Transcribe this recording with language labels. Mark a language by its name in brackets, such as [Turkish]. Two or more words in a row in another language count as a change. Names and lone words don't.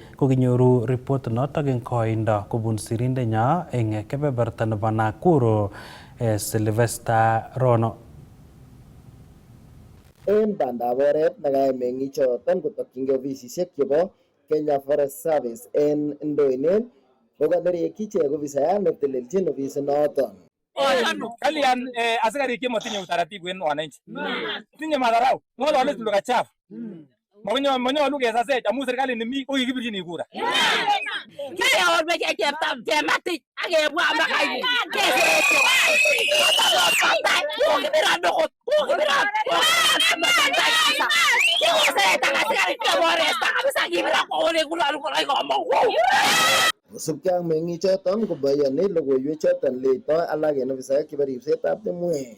[Kalenjin] Kokinyoru report notok eng koindo kobun sirindenyo eng kebeberta nebo Nakuru Sylvester Rono. En bandab oret nekayai meng'ichoton kotokyingei ofisisiek chebo Kenya Forest Service en Ndoinet kokanerekyi ichek ofisayat netelelchin ofisinoton. Kalian askarik chematinye utaratibu en wananchi. Tinye madharau. Ng'olole [Swahili] lugha chafu. [Kalenjin] Manyolu kesasech amu serikali nemi ko kikibirchini kura. Keor meche chematik akebwa makai. Kosubkei ak meng'ichoton kobayani logoiwechoton leitoi alak en ofisaek chebo ripsetab timwek.